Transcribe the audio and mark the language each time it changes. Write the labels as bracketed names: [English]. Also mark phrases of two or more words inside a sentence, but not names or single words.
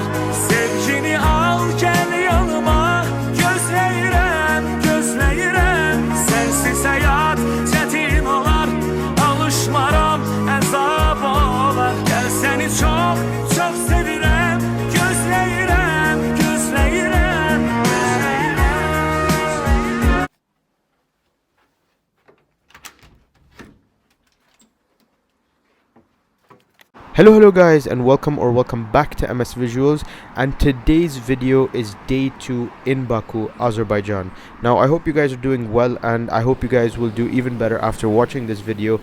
[Azerbaijani] Sevgini al gəl yanıma, gözləyirəm, gözləyirəm. Sənsiz həyat çətin olar, alışmaram, əzab olar. Gəl səni çox, çox sevirəm, gözləyirəm, gözləyirəm, gözləyirəm. [English] Hello guys, and welcome back to MS Visuals, and today's video is day 2 in Baku, Azerbaijan. Now I hope you guys are doing well, and I hope you guys will do even better after watching this video.